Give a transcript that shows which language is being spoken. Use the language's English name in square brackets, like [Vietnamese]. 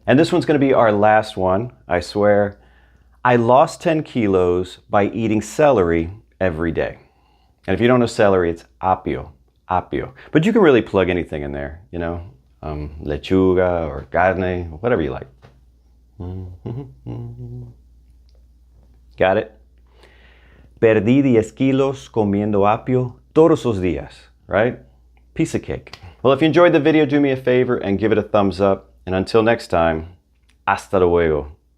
[English] And this one's going to be our last one, I swear. I lost 10 kilos by eating celery every day. And if you don't know celery, it's apio. But you can really plug anything in there, you know, lechuga or carne, whatever you like. Got it? [Spanish] Perdí 10 kilos comiendo apio todos los días, right? [English] Piece of cake. Well, if you enjoyed the video, do me a favor and give it a thumbs up. And until next time, [Spanish] hasta luego.